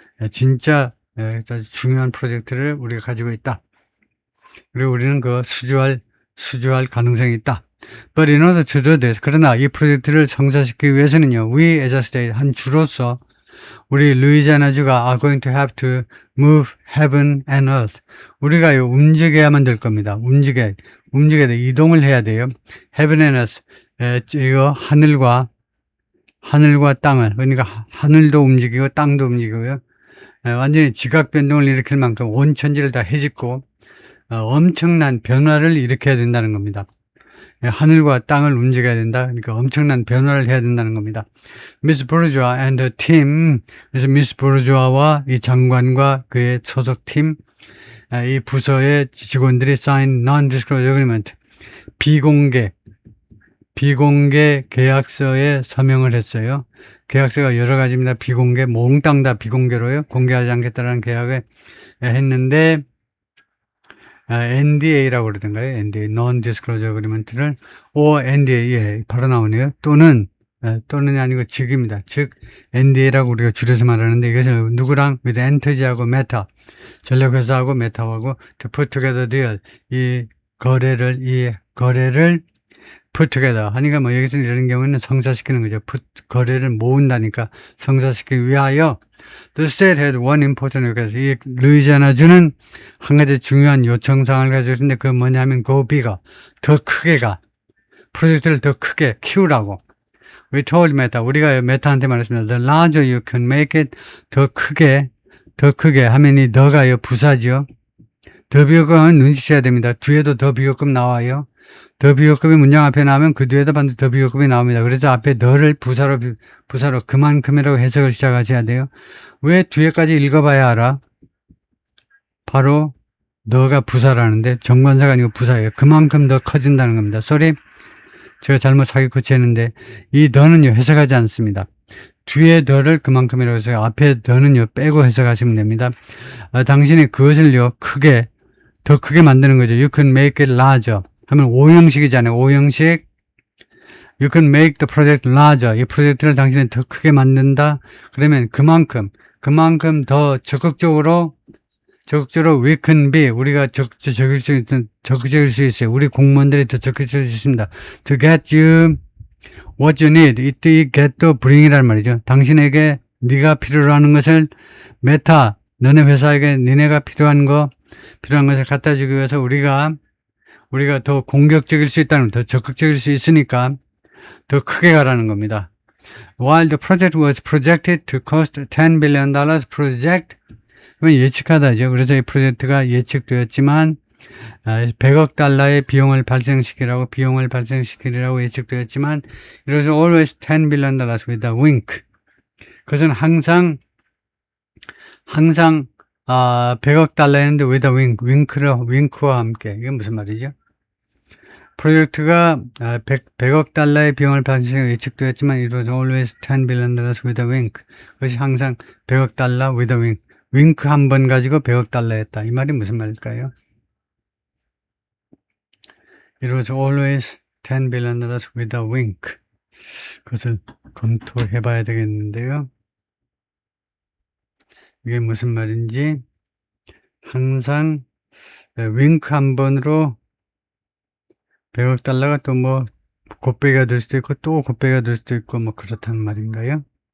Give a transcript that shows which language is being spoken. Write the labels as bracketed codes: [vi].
[ko] 진짜 중요한 프로젝트를 우리가 가지고 있다. 그리고 우리는 그 수주할 가능성이 있다. [en] But in order to do this, [ko] 그러나 이 프로젝트를 성사시키기 위해서는요, [en] we as a state, [ko] 한 주로서 우리 루이지애나주가 [en] are going to have to move heaven and earth. [ko] 우리가요, 움직여야만 될 겁니다. 이동을 해야 돼요. [en] heaven and earth. [ko] 이거 하늘과 땅을, 그러니까 하늘도 움직이고 땅도 움직이고요. 완전히 지각 변동을 일으킬 만큼 온 천지를 다 헤집고 엄청난 변화를 일으켜야 된다는 겁니다. 하늘과 땅을 움직여야 된다. 그러니까 엄청난 변화를 해야 된다는 겁니다. [en] 미스 보르주아 and the team. [ko] 그래서 미스 보르주아와 이 장관과 그의 소속 팀, 이 부서의 직원들이 [en] sign non-disclosure agreement, [ko] 비공개 계약서에 서명을 했어요. 계약서가 여러 가지입니다. 비공개, 몽땅 다 비공개로요. 공개하지 않겠다는 계약을 했는데, NDA라고 그러던가요? NDA, Non-Disclosure Agreement를, NDA, 바로 나오네요. 또는이 아니고 즉입니다. 즉, NDA라고 우리가 줄여서 말하는데, 이것을 누구랑, with Entergy하고 Meta, 전력회사하고 Meta하고, [en] to put together deal, [ko] 이 거래를 put together 하니까 뭐 여기서 이런 경우는 성사시키는 거죠. 거래를 모은다니까 성사시키기 위하여 [en] the state had one important request. [ko] 이 루이지애나주는 한 가지 중요한 요청사항을 가지고 있는데 그 뭐냐면 [en] go bigger, [ko] 더 크게 가. 프로젝트를 더 크게 키우라고. [en] We told Meta, [ko] 우리가 메타한테 말했습니다. [en] The larger you can make it, [ko] 더 크게 하면 이 더가요, 부사죠. 더 비교급은 눈치채야 됩니다. 뒤에도 더 비교급 나와요. 더 비교급이 문장 앞에 나오면 그 뒤에도 반드시 더 비교급이 나옵니다. 그래서 앞에 더를 부사로 그만큼이라고 해석을 시작하셔야 돼요. 왜 뒤에까지 읽어봐야 알아? 바로 너가 부사라는데 정관사가 아니고 부사예요. 그만큼 더 커진다는 겁니다. sorry, 제가 잘못 사기 고치했는데 이 더는요 해석하지 않습니다. 뒤에 더를 그만큼이라고 해서 앞에 더는요 빼고 해석하시면 됩니다. 당신이 그것을요 더 크게 만드는 거죠. [en] You can make it larger [ko] 하면 오형식이잖아요. 오형식. [en] You can make the project larger. [ko] 이 프로젝트를 당신이 더 크게 만든다. 그러면 그만큼 더 적극적으로 [en] we can be, [ko] 우리가 적극적일 수 있어요. 우리 공무원들이 더 적극적일 수 있습니다. [en] To get you what you need. [ko] 이때 get to bring이란 말이죠. 당신에게 네가 필요로 하는 것을 메타, 너네 회사에게 니네가 필요한 것을 갖다 주기 위해서 우리가 더 공격적일 수 있다는, 더 적극적일 수 있으니까 더 크게 가라는 겁니다. [en] While the project was projected to cost $10 billion, project [ko] 예측하다죠. 그래서 이 프로젝트가 예측되었지만 100억 달러의 비용을 발생시키리라고 예측되었지만 [en] it was always $10 billion with a wink. [ko] 그것은 항상 100억 달러였는데 [en] with a wink, [ko] 윙크와 함께. 이게 무슨 말이죠? 프로젝트가 100억 달러의 비용을 발생시키고 예측되었지만 [en] it was always $10 billion with a wink. [ko] 그것이 항상 100억 달러 [en] with a wink. [ko] 윙크 한 번 가지고 100억 달러였다. 이 말이 무슨 말일까요? [en] It was always $10 billion with a wink. [ko] 그것을 검토해 봐야 되겠는데요. 이게 무슨 말인지 항상 윙크 한 번으로 100억 달러가 또 뭐 곱빼기가 될 수도 있고 또 곱빼기가 될 수도 있고 뭐 그렇다는 말인가요?